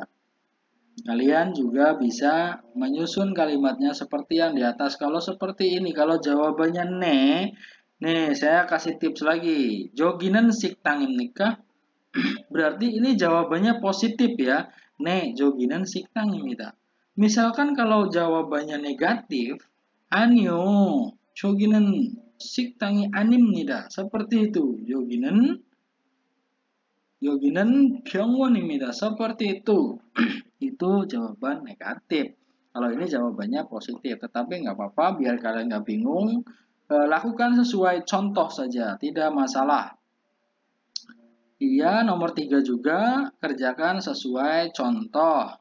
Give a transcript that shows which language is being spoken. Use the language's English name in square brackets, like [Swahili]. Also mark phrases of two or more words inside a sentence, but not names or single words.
[Indonesian] Kalian juga bisa menyusun kalimatnya seperti yang di atas. Kalau seperti ini, kalau jawabannya nih saya kasih tips lagi. [Korean] 저기는 식당입니까? [Indonesian] Berarti ini jawabannya positif ya. [Korean] 저기는 식당입니다. [Indonesian] Misalkan kalau jawabannya negatif, [Korean] 아니요, joginan 식당이 아닙니다. [Indonesian] Seperti itu. [Korean] 여기는 병원입니다. [Indonesian] Seperti itu. Itu jawaban negatif. Kalau ini jawabannya positif, tetapi nggak apa-apa, biar kalian nggak bingung. Lakukan sesuai contoh saja, tidak masalah. Iya, nomor 3 juga, kerjakan sesuai contoh.